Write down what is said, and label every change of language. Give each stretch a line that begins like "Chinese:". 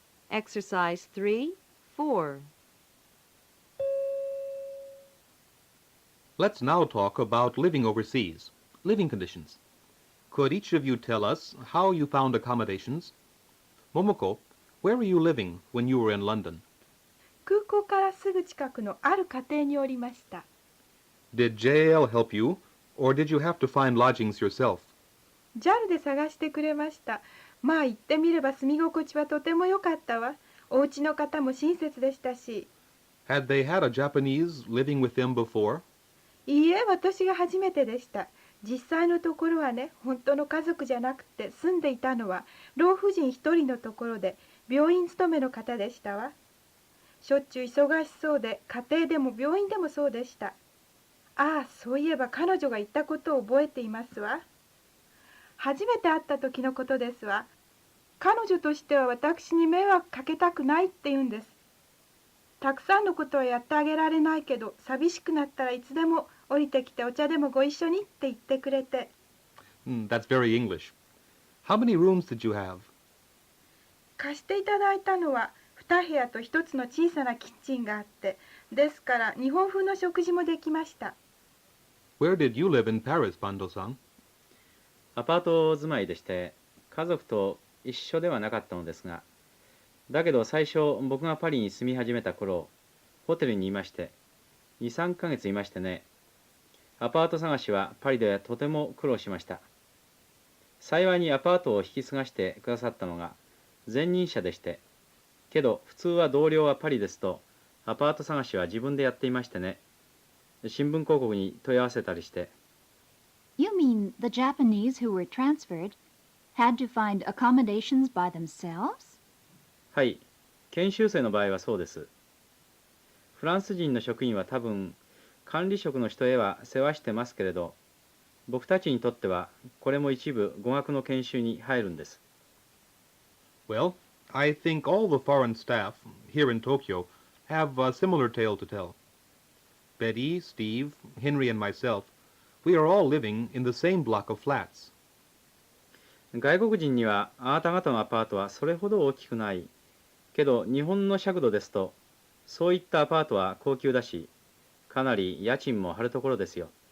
English: Exercise 3, 4. Let's now talk about living overseas, living conditions. Could each of you tell us how you found accommodations? Momoko, where were you living when you were in London?
Japanese: 空港からすぐ近くのある家庭におりました。
English: Did JAL help you, or did you have to find lodgings yourself?
Japanese: JAL で探してくれました。まあ言ってみれば住み心地はとても良かったわ。お家の方も親切でしたし。
English: Had they had a Japanese living with them before?
Japanese: いいえ、私が初めてでした。実際のところはね、本当の家族じゃなくて住んでいたのは老婦人一人のところで病院勤めの方でしたわ。しょっちゅう忙しそうで家庭でも病院でもそうでした。ああ、そういえば彼女が言ったことを覚えていますわ。初めて会った時のことですわ。彼女としては私に迷惑かけたくないって言うんです。たくさんのことはやってあげられないけど、寂しくなったらいつでも降りてきてお茶でもご一緒にって言ってくれて。
English: That's very English. How many rooms did you have?
Japanese: 貸していただいたのは2部屋と1つの小さなキッチンがあって、ですから日本風の食事もできました。
English: Where did you live in Paris, Bando-san?
Japanese: アパート住まいでして、家族と一緒ではなかったのですが、だけど最初僕がパリに住み始めた頃、ホテルにいまして、2、3ヶ月いましてね、アパート探しはパリではとても苦労しました。幸いにアパートを引き継がしてくださったのが前任者でして、けど普通は同僚はパリですと、アパート探しは自分でやっていましてね、新聞広告に問い合わせたりして。
English: You mean the Japanese who were transferred had to find accommodations by themselves?
Japanese: はい、研修生の場合はそうです。フランス人の職員は多分管理職の人へは世話してますけれど、僕たちにとってはこれも一部語学の研修に入るんです。
English: Well, I think all the foreign staff here in Tokyo have a similar tale to tell. Betty, Steve, Henry, and myself, we are all living in the same block of flats.
Japanese: 外国人にはあなた方のアパートはそれほど大きくない。けど日本の尺度ですと、そういったアパートは高級だし、かなり家賃も張るところですよ。